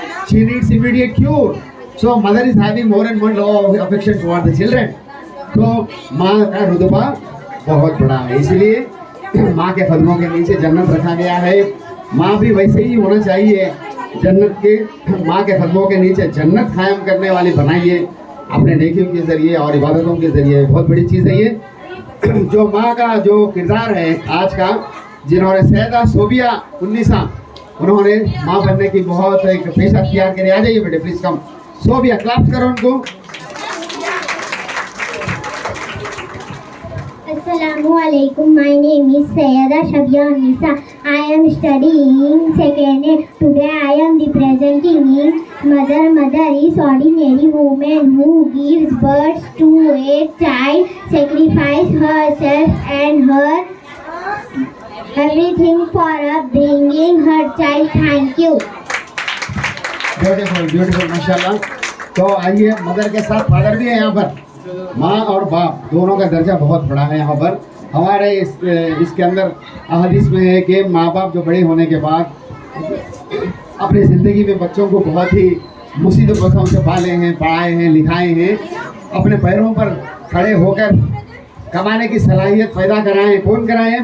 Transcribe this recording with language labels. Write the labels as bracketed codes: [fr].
[en] She needs immediate cure. So mother is having more and more love affection toward the children. [hi] So माँ का रुतबा बहुत बड़ा है, इसलिए माँ के कदमों के नीचे जन्नत रखा गया है। माँ भी वैसे ही होना चाहिए, जन्नत के माँ के कदमों के नीचे जन्नत कायम करने वाली बनाइए अपने नेकियों के ज़रिए और इबादतों के ज़रिए। बहुत बड़ी चीज़ है ये। जो माँ का जो किरदार है आज का, जिन्होंने सैयदा सोबिया उन्नीसा, उन्होंने माँ बनने की बहुत एक पेशा अख्तियार करी। आ जाइए बेटे प्लीज़ कम। सोबिया क्लास करो उनको। [en] Assalamualaikum. My name is Sayyada Shabia Nisa. I am studying second year. Today I am representing mother. Mother is ordinary woman who gives birth to a child, sacrifice herself and her everything for bringing her child. Thank you. Beautiful beautiful [hi] माशाल्लाह। तो आइए, mother के साथ father भी है यहाँ पर। माँ और बाप दोनों का दर्जा बहुत बड़ा है यहाँ पर। हमारे इसके अंदर हदीस में है कि माँ बाप जो बड़े होने के बाद अपनी ज़िंदगी में बच्चों को बहुत ही मुसीबतों से पाले हैं, पढ़ाए हैं, लिखाए हैं, अपने पैरों पर खड़े होकर कमाने की सलाहियत पैदा कराएँ। कौन कराए हैं?